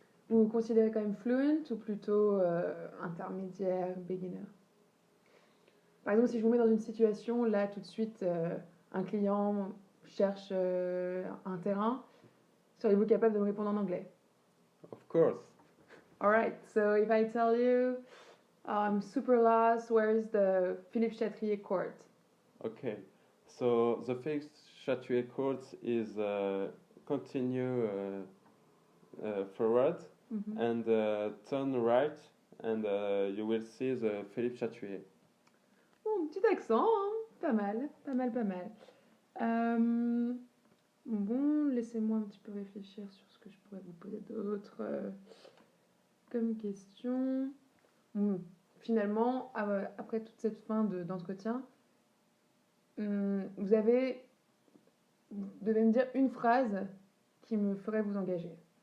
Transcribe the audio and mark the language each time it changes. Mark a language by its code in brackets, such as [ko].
[fr] Vous vous considérez quand même [en] fluent [fr] ou plutôt intermédiaire, [en] beginner? [fr] Par exemple, si je vous mets dans une situation, là, tout de suite, un client cherche un terrain, seriez-vous capable de me répondre en anglais? [en] Of course. All right, so if I tell you, I'm super lost, where is the Philippe Chatrier court? Okay, so the fixed Chatouet course is continue forward Mhm. and turn right, and you will see the Philippe Chatouet. [fr] Bon, petit accent, hein. Pas mal, pas mal, pas mal. Euh, bon, laissez-moi un petit peu réfléchir sur ce que je pourrais vous poser d'autre comme question. Bon, finalement, après toute cette fin d'entretien, vous devez me dire une phrase qui me ferait vous engager.